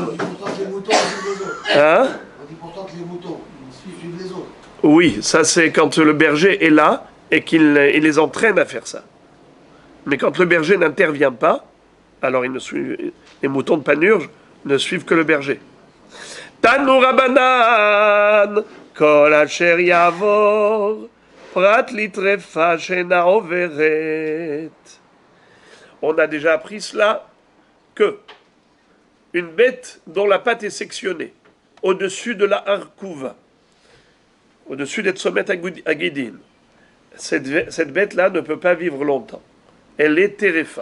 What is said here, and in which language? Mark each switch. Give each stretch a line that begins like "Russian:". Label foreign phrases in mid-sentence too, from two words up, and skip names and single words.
French: On dit pourtant que les moutons suivent les autres. Hein? On dit pourtant que les moutons suivent les autres. Oui, ça c'est quand le berger est là et qu'il les entraîne à faire ça. Mais quand le berger n'intervient pas, alors les moutons de panurge ne suivent que le berger.
Aramaic: תנו רבנן,
Hebrew: כל אשר יעבור פרט לטריפה שאינה עוברת.
French: On a déjà appris cela, que une bête dont la patte est sectionnée au-dessus de la harkouva, au-dessus des sommet à guidine, cette bête-là ne peut pas vivre longtemps. Elle est terefa.